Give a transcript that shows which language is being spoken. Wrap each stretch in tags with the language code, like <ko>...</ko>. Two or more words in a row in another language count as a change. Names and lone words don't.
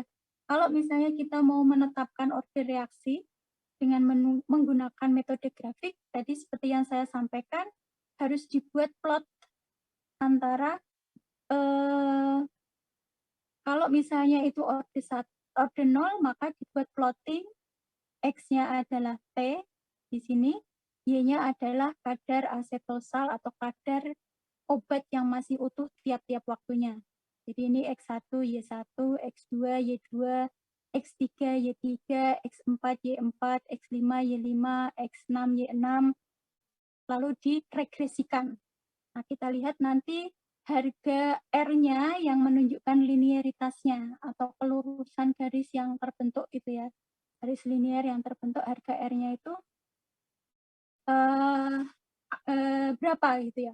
<id>Kalau misalnya kita mau menetapkan order reaksi dengan menggunakan metode grafik, tadi seperti yang saya sampaikan, harus dibuat plot antara kalau misalnya itu order 0, maka dibuat plotting, X-nya adalah T di sini, Y-nya adalah kadar asetosal atau kadar obat yang masih utuh tiap-tiap waktunya. Jadi ini X1, Y1, X2, Y2, X3, Y3, X4, Y4, X5, Y5, X6, Y6, lalu diregresikan. Nah, kita lihat nanti harga R-nya yang menunjukkan linearitasnya atau kelurusan garis yang terbentuk itu ya. Garis linear yang terbentuk, harga R-nya itu berapa gitu ya.</id>